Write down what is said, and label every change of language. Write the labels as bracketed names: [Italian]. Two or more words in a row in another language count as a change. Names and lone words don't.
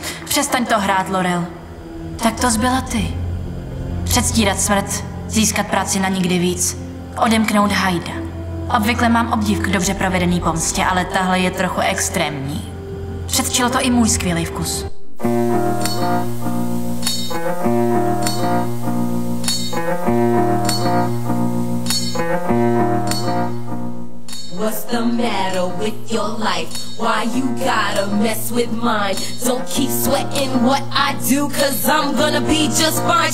[Czech] Přestaň to hrát, Laurel. Tak to zbyla ty. Předstírat smrt, získat práci na nikdy víc, odemknout Hyda. Obvykle mám obdiv k dobře provedený pomstě, ale tahle je trochu extrémní. Předčil to i můj skvělý vkus. [English] What's the matter with your life? Why you gotta mess with mine? Don't keep sweating what I do, cause I'm gonna be just fine.